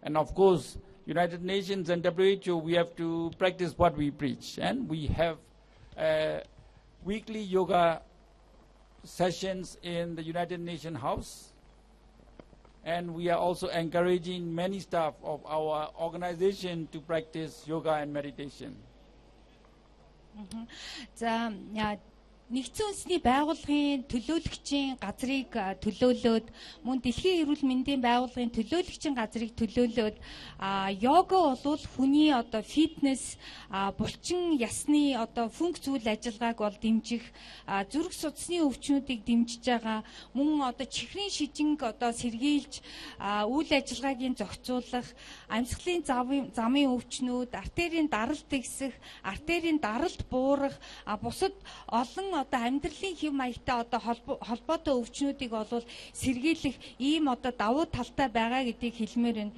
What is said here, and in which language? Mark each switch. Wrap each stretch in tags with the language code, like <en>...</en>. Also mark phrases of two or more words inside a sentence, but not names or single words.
<en>And of course, United Nations and WHO, we have to practice what we preach. And we have weekly yoga sessions in the United Nations House. And we are also encouraging many staff of our organization to practice yoga and meditation.</en> <mn>Нэгдсэн үндэсний байгууллагын төлөөлөгчийн газрыг төлөөлөөд мөн дэлхийн эрүүл мэндийн байгууллагын төлөөлөгчийн газрыг төлөөлөөд йога бол хүний одоо фитнес булчин ясны одоо функц үйл ажиллагааг бол дэмжих зүрх судасны өвчнүүдийг дэмжиж байгаа мөн одоо чихрийн шижинг одоо сэргийлж үйл ажиллагаагийн зохицуулах амьсгалын замын өвчнүүд артерийн даралт ихсэх артерийн даралт буурах бусад олон одоо амьдралын хэв маягтай одоо холбоотой өвчнүүдийг олвол сэргийлэх ийм одоо давуу талтай байгаа гэдгийг хэлмээр байна.</mn>